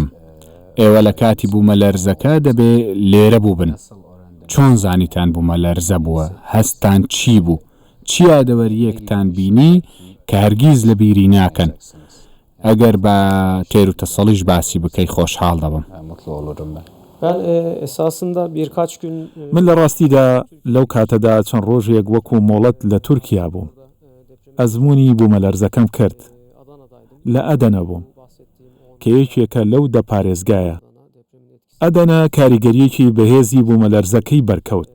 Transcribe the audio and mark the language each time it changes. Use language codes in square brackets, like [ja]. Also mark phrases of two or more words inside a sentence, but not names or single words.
[ckb] ئێوە لە کاتی بوومەلەرزەکە دەبێ لێرە بوو بن. چۆن زانیتان بوومەلەرزە بووە؟ هەستان چی بوو؟ چی یادەوەریەکتان بینی کە هەرگیز لە بیری ناکەن؟ ئەگەر بە تێر و تەسەڵیش باسی بکەی خۆشحاڵ دەبم. [tr] Ben esasında birkaç gün [ckb] من لە ڕاستیدا لەو کاتەدا چەند ڕۆژێک وەکو مۆڵەت لە تورکیا بووم. ئەزمموی بوومەلەرزەکەم کرد. لە ئەدەنە بووم کە یەکێکە لەو دە پارێزگایە. ئەدەنە کاریگەریەکی بەهێزی بوومەلەرزەکەی بەرکەوت.